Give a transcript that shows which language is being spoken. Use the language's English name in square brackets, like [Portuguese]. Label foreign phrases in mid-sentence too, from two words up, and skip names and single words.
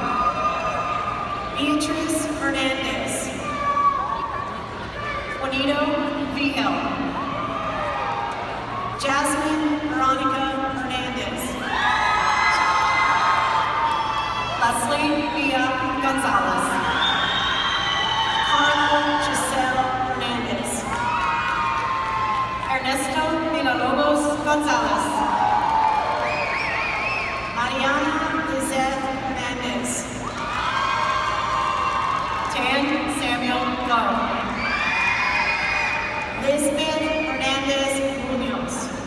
[Spanish] Beatrice Hernandez. Juanito Vigil. Jasmine Veronica Hernandez. Leslie Villa Gonzalez. Carla Giselle Hernandez. Ernesto Villalobos Gonzalez. Mariana Lizette Hernandez. Tan Samuel Lowe. Lisbeth Hernandez Munoz.